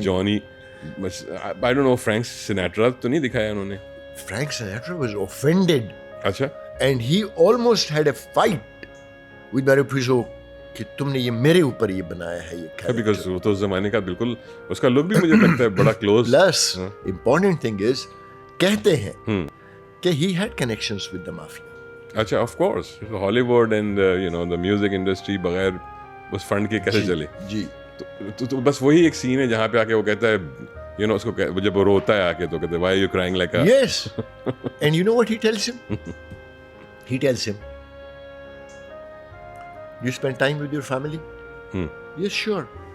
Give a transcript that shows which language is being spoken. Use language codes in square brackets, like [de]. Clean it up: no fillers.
[ur] جانی [en] I don't know, [ur] Frank Sinatra تو نہیں دکھایا انہوں نے. [en] Frank Sinatra was offended. [ur] اچھا. [en] And he almost had a fight with Mario Puzo [ur] کہ تم نے یہ میرے اوپر یہ بنایا ہے یہ [en] character. [ur] Because وہ تو اس زمانے کا بالکل اس کا لک بھی مجھے لگتا ہے بڑا close. [en] Plus, important thing is [ur] کہتے ہیں کہ [en] he had connections with the mafia. اچھا, of course. Hollywood and you know the music industry [ur] بغیر اس فنڈ کے کیسے چلے. جی. تو بس وہی ایک سین ہے جہاں پہ آ کے وہ کہتا ہے, [en] you know, [ur] اس کو جب وہ روتا ہے آ کے تو کہتے ہیں [en] why are you crying like a. Yes. And you know what he tells him? He tells him, "You spend time with your family?" Yes, sure.